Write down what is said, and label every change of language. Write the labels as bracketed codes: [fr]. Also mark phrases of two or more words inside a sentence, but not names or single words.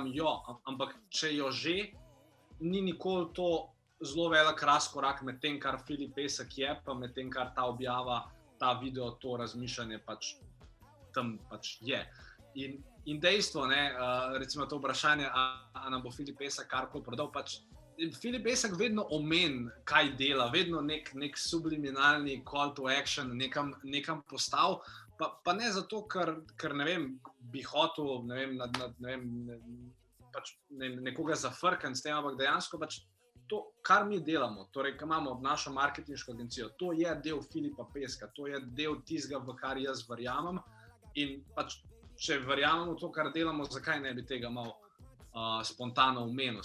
[sl] Jo, ampak če jo že, ni nikoli to zelo velik razkorak med tem, kar Filip Pesek je, pa med tem, kar ta objava, ta video, to razmišljanje pač tam pač je. In dejstvo, recimo to vprašanje, a nam bo Filip Pesek karkoli prodal, pač Filip Pesek vedno omeni, kaj dela, vedno nek subliminalni [en] call to action [sl] nekam postav, pa ne zato, ker bi hotel, nekoga zafrkati s tem, ampak dejansko pač to, kar mi delamo, torej, ko imamo našo marketinško agencijo, to je del Filipa Peska, to je del tistega, v kar jaz verjamem in pač če verjamemo to, kar delamo, zakaj ne bi tega malo spontano omenil.